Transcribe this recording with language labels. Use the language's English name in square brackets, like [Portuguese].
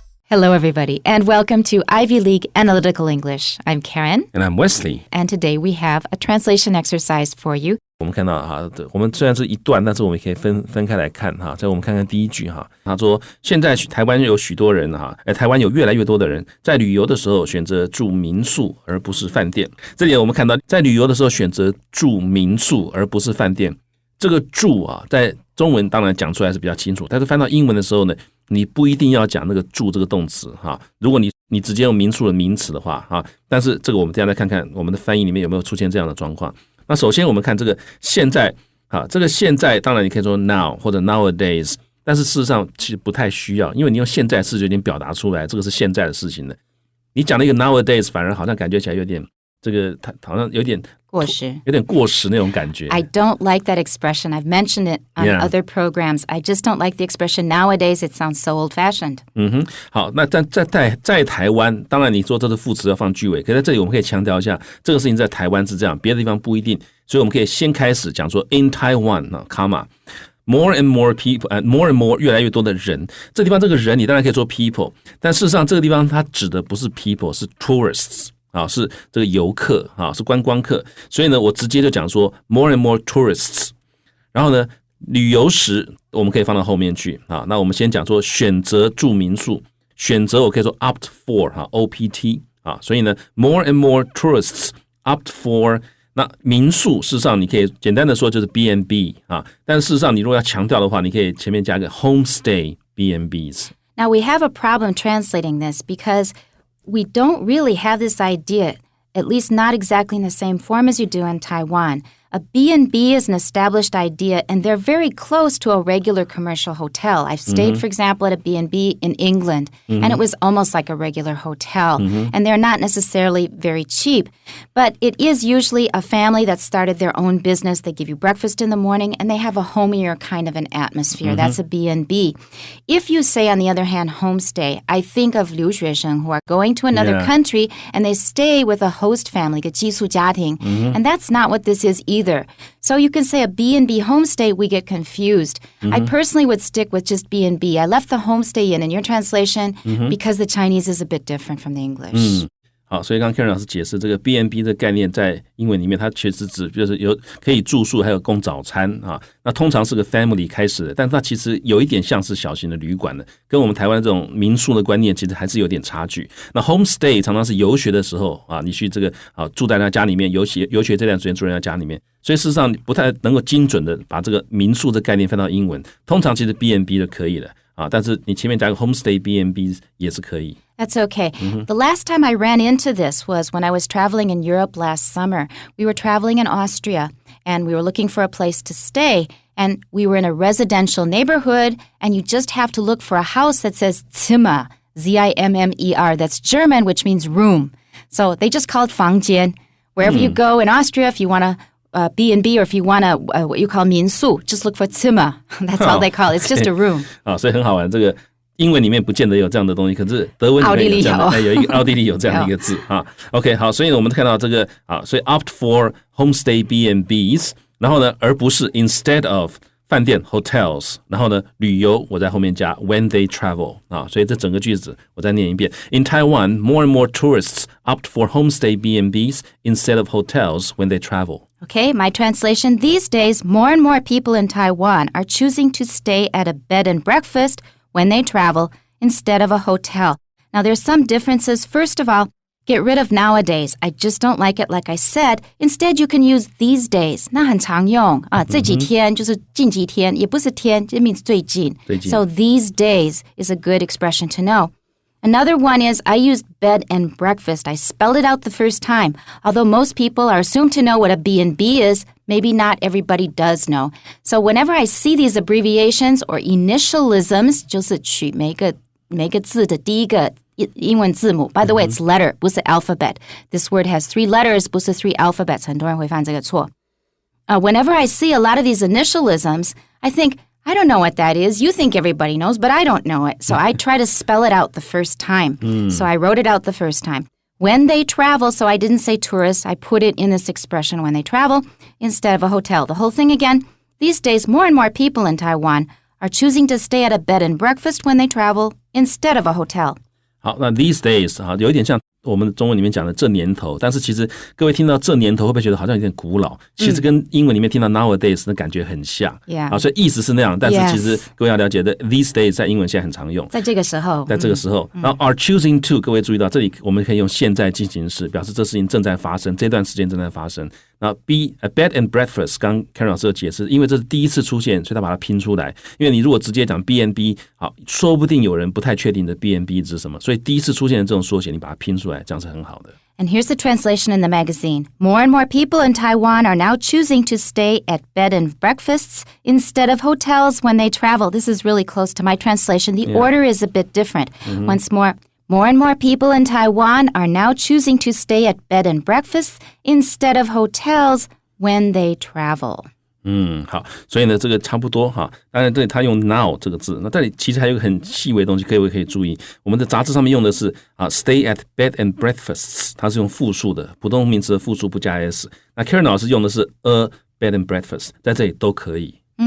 [English] Hello, everybody, and welcome to Ivy League Analytical English. I'm Karen. And I'm Wesley. And today we have a translation exercise for you. [Chinese] 我们看到哈，我们虽然是一段，但是我们可以分开来看哈。再我们看看第一句哈，他说现在台湾有许多人哈，台湾有越来越多的人在旅游的时候选择住民宿而不是饭店。这里我们看到在旅游的时候选择住民宿而不是饭店。这个住啊，在中文当然讲出来是比较清楚，但是翻到英文的时候呢，你不一定要讲那个住这个动词哈。如果你直接用民宿的名词的话哈，但是这个我们等一下再看看我们的翻译里面有没有出现这样的状况。那首先我们看这个现在啊，这个现在当然你可以说 now 或者 nowadays， 但是事实上其实不太需要，因为你用现在式就已经表达出来这个是现在的事情了。你讲了一个 nowadays， 反而好像感觉起来有点这个好像有点过时那种感觉。 [English] I don't like that expression. I've mentioned it on other programs. I just don't like the expression nowadays. It sounds so old-fashioned. [Chinese] 好，那在台湾，当然你说这是副词要放句尾，可是在这里我们可以强调一下，这个事情在台湾是这样，别的地方不一定，所以我们可以先开始讲说 [English] in Taiwan comma。 More and more people, more and more [Chinese] 越来越多的人，这地方这个人你当然可以说 people， 但事实上这个地方它指的不是 people， 是 tourists。是这个游客是观光客，所以呢我直接就讲说 [English] more and more tourists， [Chinese] 然后呢旅游时我们可以放到后面去那我们先讲说选择住民宿，选择我可以说 opt for opt 所以呢 [English] more and more tourists opt for， [Chinese] 那民宿事实上你可以简单的说就是 B&B 但事实上你如果要强调的话，你可以前面加个 homestay B&Bs。 [English] Now we have a problem translating this because we don't really have this idea, at least not exactly in the same form as you do in Taiwan. A B&B is an established idea, and they're very close to a regular commercial hotel. I've stayed, for example, at a B&B in England, and it was almost like a regular hotel, and they're not necessarily very cheap. But it is usually a family that started their own business. They give you breakfast in the morning, and they have a homier kind of an atmosphere. That's a B&B. If you say, on the other hand, homestay, I think of 留学生 who are going to another country, and they stay with a host family, [Chinese] 个寄宿家庭, [English] and that's not what this is either. So you can say a B&B homestay, we get confused. I personally would stick with just B&B. I left the homestay in your translation because the Chinese is a bit different from the English. [Chinese] 好，所以刚刚 Karen 老师解释这个 B&B 的概念在英文里面，它确实指就是有可以住宿，还有供早餐那通常是个 family 开始的，但它其实有一点像是小型的旅馆的，跟我们台湾这种民宿的观念其实还是有点差距。那 homestay 常常是游学的时候你去这个住在人家家里面，游学这段时间住在人家家里面，所以事实上不太能够精准的把这个民宿的概念翻到英文。通常其实 B&B 就可以了但是你前面加个 homestay B&B 也是可以。 [English] That's okay. The last time I ran into this was when I was traveling in Europe last summer. We were traveling in Austria, and we were looking for a place to stay. And we were in a residential neighborhood, and you just have to look for a house that says Zimmer, Z-I-M-M-E-R. That's German, which means room. So they just call it 房间. Wherever you go in Austria, if you want to B&B or if you want what you call 民宿, just look for Zimmer. That's all they call it. It's just a room. [Chinese] 所以很好玩，这个英文里面不见得有这样的东西，可是德文里面有这样的，有一个奥地利有这样的一个字OK， 好，所以呢我们看到这个所以 [English] opt for homestay B&Bs， [Chinese] 然后呢而不是 [English] instead of [Chinese] 饭店 hotels， 然后呢旅游我在后面加 [English] when they travel [Chinese] 所以这整个句子我再念一遍。 [English] In Taiwan, more and more tourists opt for homestay B&Bs instead of hotels when they travel. Okay, my translation. These days, more and more people in Taiwan are choosing to stay at a bed and breakfast when they travel instead of a hotel. Now, there's some differences. First of all, get rid of nowadays. I just don't like it, like I said. Instead, you can use these days. [Chinese] 那很常用这几天就是近几天，也不是天， [English] it means [Chinese] 最近。 [English] So these days is a good expression to know. Another one is I used bed and breakfast. I spelled it out the first time. Although most people are assumed to know what a B&B is, maybe not everybody does know. So whenever I see these abbreviations or initialisms, [Chinese] 就是取每个字的第一个英文字母. [English] By the way, it's letter, [Chinese] 不是 [English] alphabet. This word has 3 letters, [Chinese] 不是 [English] 3 alphabets. [Chinese] 很多人会犯这个错. [English] Whenever I see a lot of these initialisms, I think, I don't know what that is. You think everybody knows, but I don't know it. So I try to spell it out the first time. So I wrote it out the first time. When they travel, so I didn't say tourists. I put it in this expression, when they travel, instead of a hotel. The whole thing again. These days, more and more people in Taiwan are choosing to stay at a bed and breakfast when they travel instead of a hotel. [Chinese] 好，那 these days 有一点像我们中文里面讲的这年头，但是其实各位听到这年头会不会觉得好像有点古老？其实跟英文里面听到 nowadays 的感觉很像。所以意思是那样，但是其实各位要了解的 these days 在英文现在很常用，在这个时候，然后 [English] are choosing to， [Chinese] 各位注意到这里我们可以用现在进行时，表示这事情正在发生，这段時間正在发生。然后 [English] be a bed and breakfast， [Chinese] 刚 Karen 老师有解释，因为这是第一次出现，所以他把它拼出来。因为你如果直接讲 B&B， 好，说不定有人不太确定的 B&B 是什么，所以第一次出现的这种缩写，你把它拼出来，这样是很好的。 [English] And here's the translation in the magazine. More and more people in Taiwan are now choosing to stay at bed and breakfasts instead of hotels when they travel. This is really close to my translation. The order is a bit different. Once more and more people in Taiwan are now choosing to stay at bed and breakfasts instead of hotels when they travel. [Chinese] 好，所以呢，这个差不多哈。当然，这里他用 now 这个字，那这里其实还有一个很细微的东西，各位可以注意。我们的杂志上面用的是 [English] stay at bed and breakfasts， [Chinese] 它是用复数的，普通名词的复数不加 s。那 Karen 老师用的是 [English] a bed and breakfast， [Chinese] 在这里都可以。